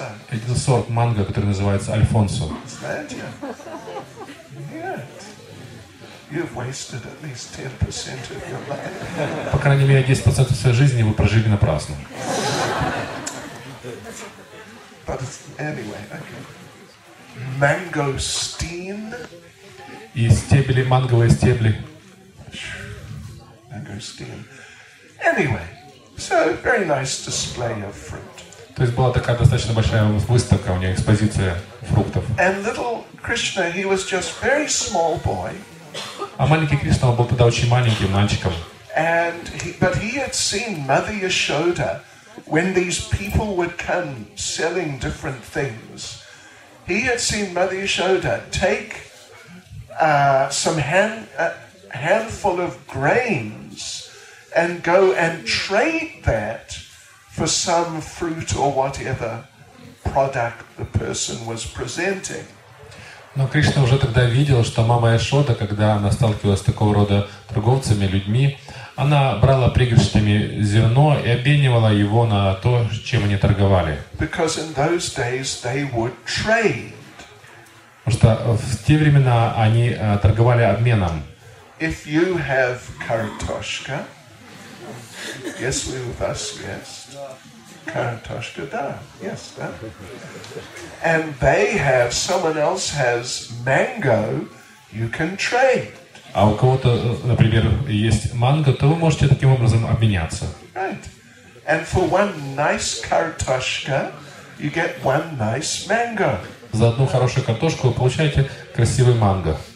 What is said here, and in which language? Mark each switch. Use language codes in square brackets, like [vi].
[ru] Это сорт манго, который называется альфонсо. Знаете? Нет. [en] You've wasted at least 10% of your life. [ru] По крайней мере, 10% своей жизни вы прожили напрасно. [en] But anyway, okay. Mangosteen. [ru] И стебли, манговые стебли. [en] Mangosteen. Anyway, so very nice display of fruit. [ru] То есть была такая достаточно большая выставка, у нее экспозиция фруктов. [en] And little Krishna, he was just very small boy. [ru] А маленький Кришна был тогда очень маленьким мальчиком. [en] But he had seen Mother Yashoda when these people would come selling different things. He had seen Mother Yashoda take some handful of grains and go and trade that for some fruit or whatever product the person was presenting. [ru] Но Кришна уже тогда видел, что мама Яшода, когда она сталкивалась с такого рода торговцами, людьми, она брала пригоршнями зерно и обменивала его на то, чем они торговали. [en] Because in those days they would trade. [ru] Потому что в те времена они торговали обменом. [en] If you have kartoshka, yes, we with us, yes. Kartoshka, [ru] da, [en] yes, da. And they have, someone else has mango, you can trade. [ru] А у кого-то, например, есть манго, то вы можете таким образом обменяться. [en] Right. And for one nice kartoshka, you get one nice mango. [ru] За одну хорошую картошку вы получаете красивый манго.